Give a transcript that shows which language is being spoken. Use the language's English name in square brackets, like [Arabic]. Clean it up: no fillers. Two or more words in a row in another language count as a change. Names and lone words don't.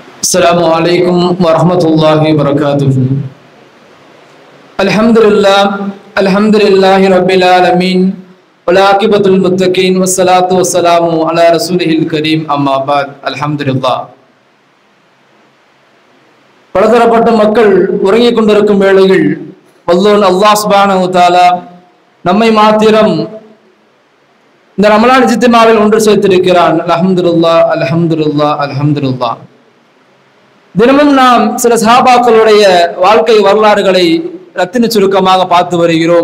[Arabic] السلام عليكم ورحمة الله وبركاته. الحمد لله رب العالمين والعاقبة للمتقين والصلاة والسلام على رسوله الكريم أما بعد. الحمد لله. [Tamil] பலதரப்பட்ட மக்கள் உறங்கிக் கொண்டிருக்கும் வேளையில் வல்லோன் [Arabic] الله سبحانه وتعالى [Tamil] நம்மை மாத்திரம் இந்த ரமலான் இஜ்திமாவில் ஒன்று சேர்த்திருக்கிறான். [Arabic] الحمد لله الحمد لله الحمد لله. [Tamil] தினமும் நாம் சில சஹாபாக்களுடைய வாழ்க்கை வரலாறுகளை ரத்தின சுருக்கமாக பார்த்து வருகிறோம்.